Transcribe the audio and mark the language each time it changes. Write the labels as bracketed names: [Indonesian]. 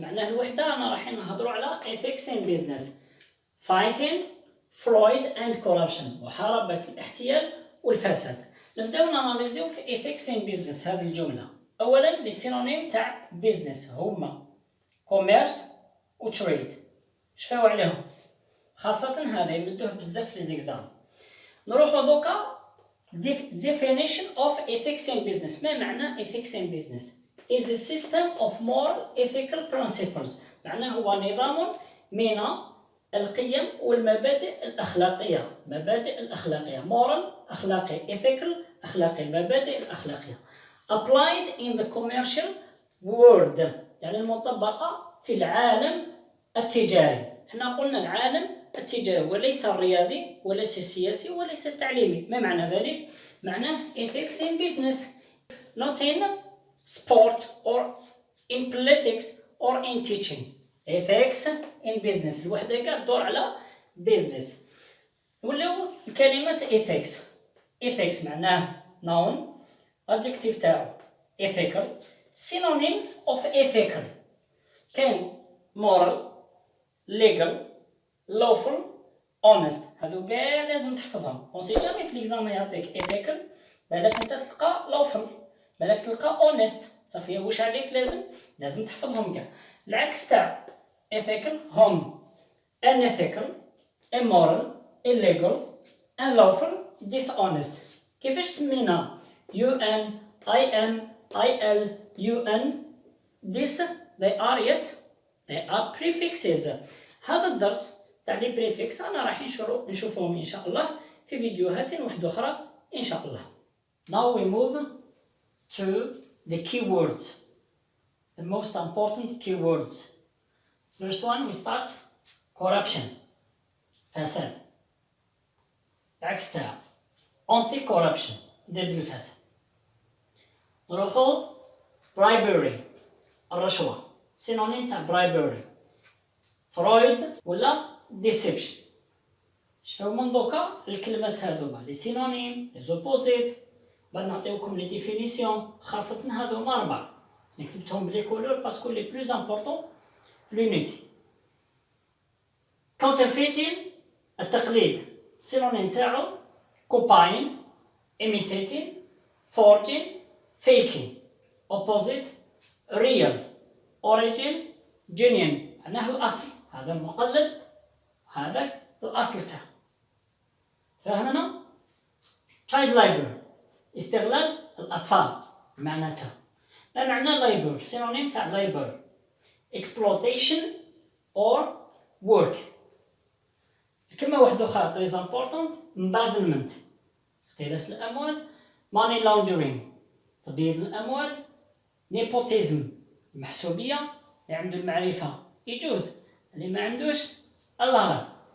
[Arabic] معناه الوحده انا رايحين نهضروا على [English] ethics in business fighting fraud and corruption، [Arabic] محاربه الاحتيال والفساد. نبداو ناناليزيو في ethics in business هذه الجمله. اولا لي سينونيم تاع business هما commerce و trade. شفاو عليهم خاصه هذا يمدوه بزاف في لي زيكزام. نروحوا دوكا [English] definition of ethics in business. [Arabic] ما معنى [English] ethics in business؟ is a system of moral ethical principles. [Arabic] معناه هو نظام من القيم والمبادئ الأخلاقية. moral أخلاقي، ethical أخلاقي، المبادئ الأخلاقية. [English] applied in the commercial world، [Arabic] يعني المطبقة في العالم التجاري. احنا قلنا العالم التجاري وليس الرياضي وليس السياسي وليس التعليمي. ما معنى ذلك؟ معناه [English] ethics in business not in sport or in politics or in teaching. [Arabic] ethics in business الوحدة كاع تدور على business. ولاو الكلمة ethics. [English] ethics معناه noun adjective تاعو ethical. synonyms of ethical كاين moral legal lawful honest. [Arabic] هادو كاع لازم تحفظهم. اون سي جامي في ليكزامان يعطيك ethical بالك انت تلقى lawful بالك تلقى honest صافي. واش عليك لازم تحفظهم كاع. العكس تاع [English] ethical هم unethical immoral illegal unlawful dishonest. [Arabic] كيفاش سمينا [English] UN IM IL UN this they are yes they are prefixes. [Arabic] هذا الدرس تاع لي بريفيكس انا راح نشوفهم ان شاء الله في فيديوهات واحده اخرى ان شاء الله. [English] Now we move to the keywords, the most important keywords. First one we start corruption فساد. [Arabic] العكس تاع anti corruption ضد الفساد. نروحو bribery الرشوة سينونيم تاع bribery. فرويد ولا deception. شوفوا من دوكا الكلمات هذوما لي سينونيم لي زوبوزيت بعد نعطيوكم لي ديفينيسيون خاصة هذوما 4 كتبتهم بلي كولور باسكو لي بلوز امبورطون في لونيتي. [English] counterfeiting [Arabic] التقليد سينونيم تاعو [English] copying imitating forging faking. opposite real origin genuine [Arabic] معناه الأصل. هذا المقلد هذاك الأصل تاعو. تفهمنا؟ child labor استغلال الأطفال معناتها. ما معنى [English] labor؟ Synonym تاع labor exploitation or work. [Arabic] كلمة واحدة أخرى [French] très important [Arabic] embezzlement اختلاس الأموال [English] money laundering [Arabic] تبييض الأموال nepotism المحسوبية اللي عنده المعرفة يجوز اللي ما عندوش الله غير.